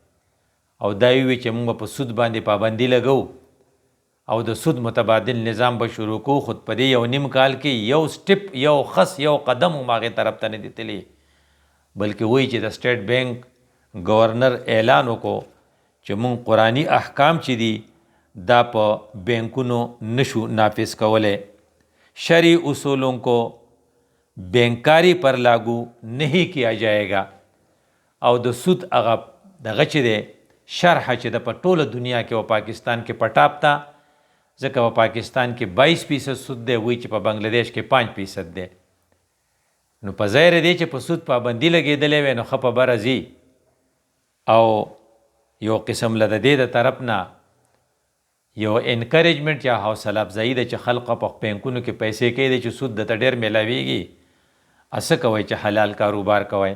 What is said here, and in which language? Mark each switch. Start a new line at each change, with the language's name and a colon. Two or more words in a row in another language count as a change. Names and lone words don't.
Pashto: او دا وی چې موږ په سود باندې پابندي لګو او د سود متبادل نظام به شروع کو، خود په دې یو نیم کال کې یو سټپ، یو خس، یو قدم هم هغې طرف ته نه دی تللی، بلکې وایي چې د سټیټ بینک گورنر اعلان وکړو چې مونږ قرآني احکام چې دي دا په بینکونو نشو نافذ کولی،
Urdu: شرعی اصولوں کو بینکاری پر لاگو نہیں کیا جائے گا.
Pashto: او د سود هغه دغه چې دی شرحه چې د په ټوله دنیا کې او پاکستان کې پټاپ ته، ځکه په پاکستان کې 22% سود دی، وایي چې په بنګلادیش کې 5% دی. نو په ظاهر دی چې په سود پابندي لګېدلی وی نو ښه په بره ځي، او یو قسم له د دې د طرف نه یو انکریجمنټ یا حوصله افزایي ده چې خلق په بینکونو کې پیسې کوي دی چې سود درته ډېر میلاویږي، څه کوئ چې حلال کاروبار کوئ.